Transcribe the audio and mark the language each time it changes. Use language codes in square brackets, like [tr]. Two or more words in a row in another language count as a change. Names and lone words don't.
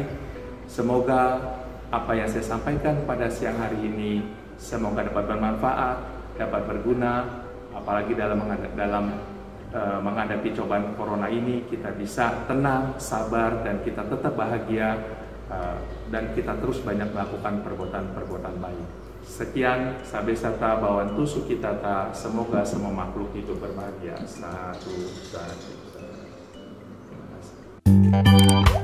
[id] Semoga apa yang saya sampaikan pada siang hari ini semoga dapat bermanfaat, dapat berguna, apalagi dalam menghadapi cobaan corona ini kita bisa tenang, sabar, dan kita tetap bahagia dan kita terus banyak melakukan perbuatan-perbuatan baik. Sekian, [pi] sabe sata bawan tusuk kita ta, [id] semoga semua makhluk hidup berbahagia. Satu. Terima kasih.